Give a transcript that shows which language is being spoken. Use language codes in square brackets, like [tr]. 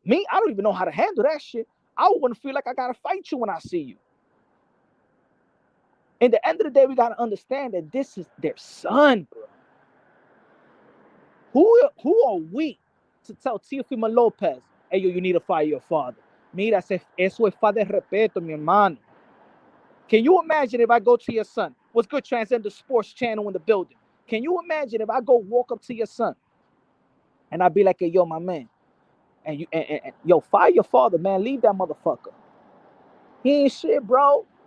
[en] Me, I don't even know how to handle that shit. I wouldn't feel like I got to fight you when I see you. In the end of the day, we got to understand that this is their son, bro. Who are we to tell Teofimo Lopez, hey, yo, you need to fire your father? [es] Mira, eso es falta de respeto, mi hermano. [en] Can you imagine if I go to your son? What's good, Transcend the Sports Channel in the building? Can you imagine if I go walk up to your son and I be like, hey, yo, my man, and yo, fire your father, man. Leave that motherfucker. He ain't shit, bro.